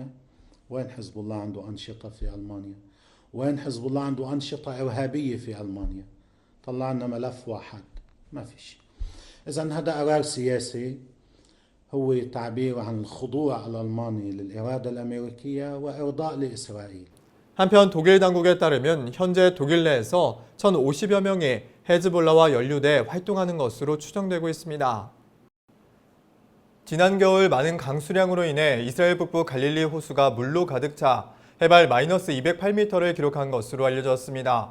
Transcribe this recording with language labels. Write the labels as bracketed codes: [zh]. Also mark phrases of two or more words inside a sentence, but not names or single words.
[ar] وين حزب الله عنده أنشطة في ألمانيا؟ وين حزب الله عنده أنشطة إرهابية في ألمانيا؟ طلع لنا ملف واحد، ما في شيء. إذن هذا قرار سياسي هو تعبير عن الخضوع الألماني للإرادة الأمريكية وإرضاء لإسرائيل. [ko] 한편 독일 당국에 따르면 현재 독일 내에서 1,050여 명이 헤즈볼라와 연루돼 활동하는 것으로 추정되고 있습니다. 지난 겨울 많은 강수량으로 인해 이스라엘 북부 갈릴리 호수가 물로 가득 차 해발 마이너스 208m를 기록한 것으로 알려졌습니다.